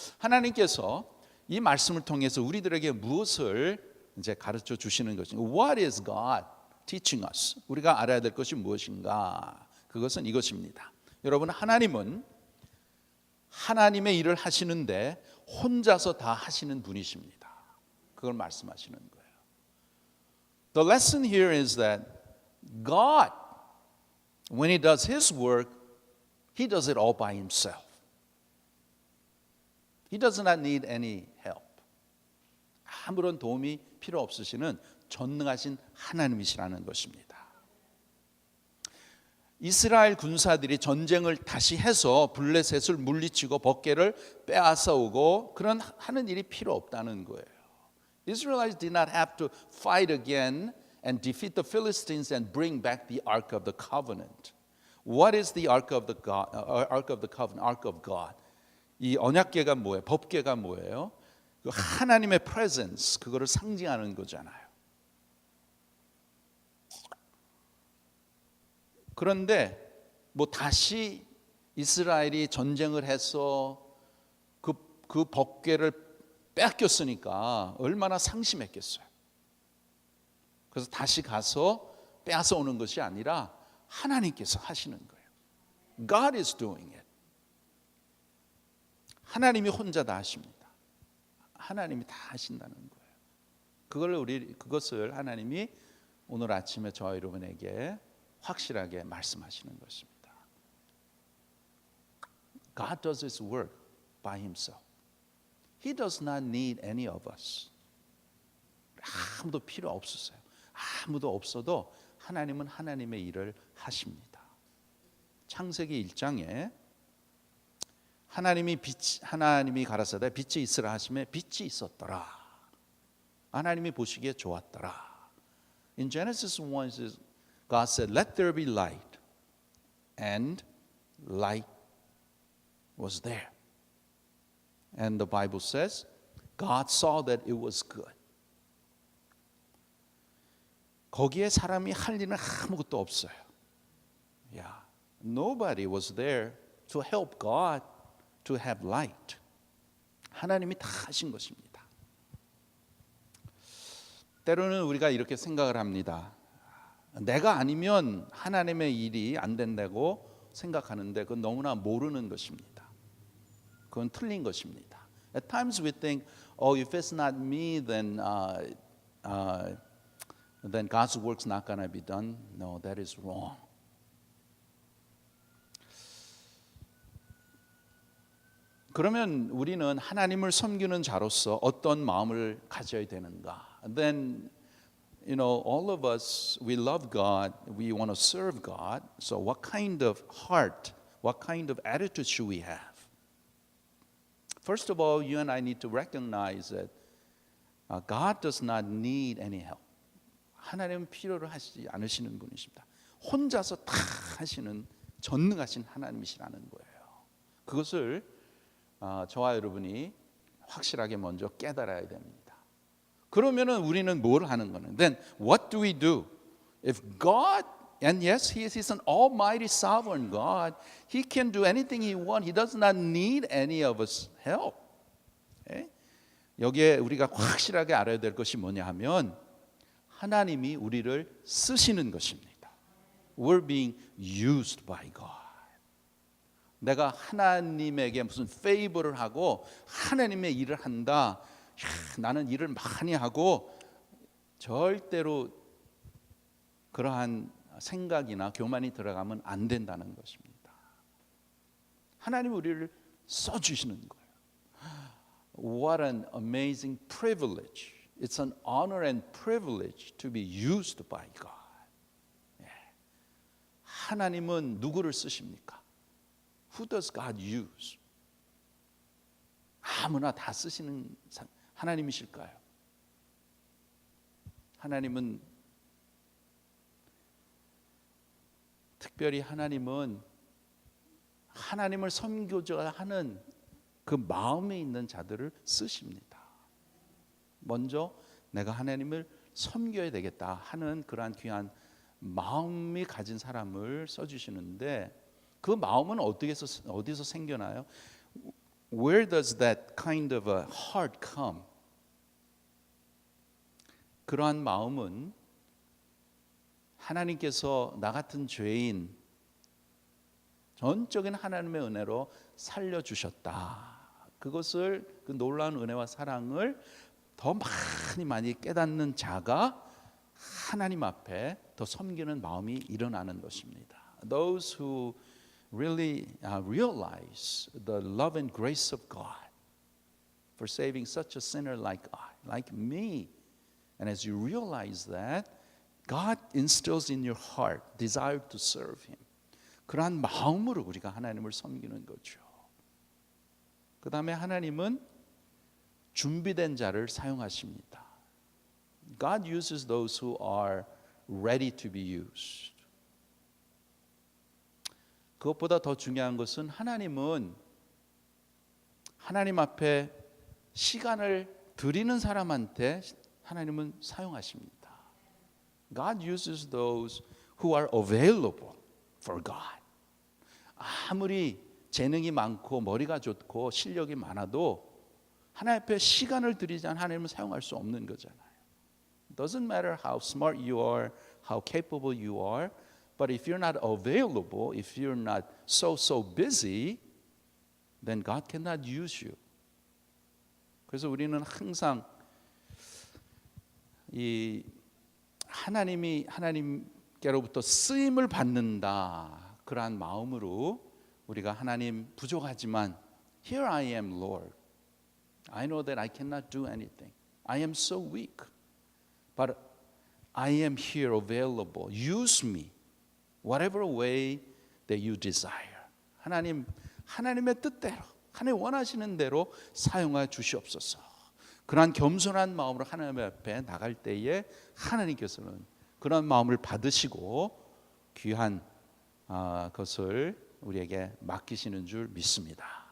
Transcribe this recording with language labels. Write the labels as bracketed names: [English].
[Korean] 하나님께서 이 말씀을 통해서 우리들에게 무엇을 이제 가르쳐 주시는 것인가? [English] What is God teaching us? [Korean] 우리가 알아야 될 것이 무엇인가? 그것은 이것입니다. 여러분, 하나님은 하나님의 일을 하시는데 혼자서 다 하시는 분이십니다. 그걸 말씀하시는 거예요. [English] The lesson here is that God, when He does His work, He does it all by Himself. He does not need any help. [Korean] 아무런 도움이 필요 없으시는 전능하신 하나님이시라는 것입니다. 이스라엘 군사들이 전쟁을 다시 해서 블레셋을 물리치고 법궤를 빼앗아 오고 그런 하는 일이 필요 없다는 거예요. [English] Israelites did not have to fight again and defeat the Philistines and bring back the Ark of the Covenant. What is the Ark of the Covenant? Ark of God. [Korean] 이 언약궤가 뭐예요? 법궤가 뭐예요? 하나님의 presence, 그거를 상징하는 거잖아요. 그런데 뭐 다시 이스라엘이 전쟁을 해서 그 법궤를 뺏겼으니까 얼마나 상심했겠어요. 그래서 다시 가서 빼앗아 오는 것이 아니라 하나님께서 하시는 거예요. [English] God is doing it. [Korean] 하나님이 혼자 다 하십니다. 하나님이 다 하신다는 거예요. 그것을 하나님이 오늘 아침에 저와 여러분에게 확실하게 말씀하시는 것입니다. [English] God does His work by Himself. He does not need any of us. [Korean] 아무도 필요 없으세요. 아무도 없어도 하나님은 하나님의 일을 하십니다. 창세기 1장에 하나님이 가라사대 빛이 있으라 하시매 빛이 있었더라. 하나님이 보시기에 좋았더라. [English] In Genesis 1, God said, "Let there be light," and light was there. And the Bible says, God saw that it was good. [Korean] 거기에 사람이 할 일은 아무것도 없어요. [English] Yeah. Nobody was there to help God to have light. [Korean] 하나님이 다 하신 것입니다. 때로는 우리가 이렇게 생각을 합니다. 내가 아니면 하나님의 일이 안 된다고 생각하는데 그건 너무나 모르는 것입니다. 그건 틀린 것입니다. [English] At times we think, oh, if it's not me, then God's work's not going to be done. No, that is wrong. [Korean] 그러면 우리는 하나님을 섬기는 자로서 어떤 마음을 가져야 되는가? [English] Then, all of us, we love God, we want to serve God. So what kind of heart, what kind of attitude should we have? First of all, you and I need to recognize that God does not need any help. [Korean] 하나님은 필요로 하시지 않으시는 분이십니다. 혼자서 다 하시는 전능하신 하나님이시라는 거예요. 그것을 저와 여러분이 확실하게 먼저 깨달아야 됩니다. 그러면은 우리는 뭘 하는 거는? [English] Then what do we do? If God, and yes, He is an almighty sovereign God, He can do anything He wants. He does not need any of us help. Okay? [Korean] 여기에 우리가 확실하게 알아야 될 것이 뭐냐 하면 하나님이 우리를 쓰시는 것입니다. [English] We're being used by God. [Korean] 내가 하나님에게 무슨 페이버를 하고 하나님의 일을 한다. 나는 일을 많이 하고 절대로 그러한 생각이나 교만이 들어가면 안 된다는 것입니다. 하나님 우리를 써주시는 거예요. [English] What an amazing privilege. It's an honor and privilege to be used by God. [Korean] 하나님은 누구를 쓰십니까? [English] Who does God use? [Korean] 아무나 다 쓰시는 하나님이실까요? 하나님은 특별히 하나님은 하나님을 섬기고자 하는 그 마음에 있는 자들을 쓰십니다. 먼저 내가 하나님을 섬겨야 되겠다 하는 그러한 귀한 마음이 가진 사람을 써주시는데 그 마음은 어디서 생겨나요? [English] Where does that kind of a heart come? [Korean] 그러한 마음은 하나님께서 나 같은 죄인 전적인 하나님의 은혜로 살려주셨다. 그것을 그 놀라운 은혜와 사랑을 더 많이 깨닫는 자가 하나님 앞에 더 섬기는 마음이 일어나는 것입니다. [English] Those who really realize the love and grace of God for saving such a sinner like me. And as you realize that, God instills in your heart desire to serve Him. [Korean] 그러한 마음으로 우리가 하나님을 섬기는 거죠. 그 다음에 하나님은 준비된 자를 사용하십니다. [English] God uses those who are ready to be used. [Korean] 그것보다 더 중요한 것은 하나님은 하나님 앞에 시간을 드리는 사람한테 하나님은 사용하십니다. [English] God uses those who are available for God. [Korean] 아무리 재능이 많고 머리가 좋고 실력이 많아도 하나님 앞에 시간을 들이지 않으면 하나님은 사용할 수 없는 거잖아요. [English] It doesn't matter how smart you are, how capable you are, but if you're not available, if you're not so busy, then God cannot use you. [Korean] 그래서 우리는 항상 이 하나님께로부터 쓰임을 받는다 그러한 마음으로 우리가 하나님 부족하지만 [English] Here I am, Lord. I know that I cannot do anything. I am so weak. But I am here available. Use me. Whatever way that you desire. [Korean] 하나님의 뜻대로, 하나님 원하시는 대로 사용하여 주시옵소서. 그러한 겸손한 마음으로 하나님 앞에 나갈 때에 하나님께서는 그런 마음을 받으시고 귀한 그것을 우리에게 맡기시는 줄 믿습니다.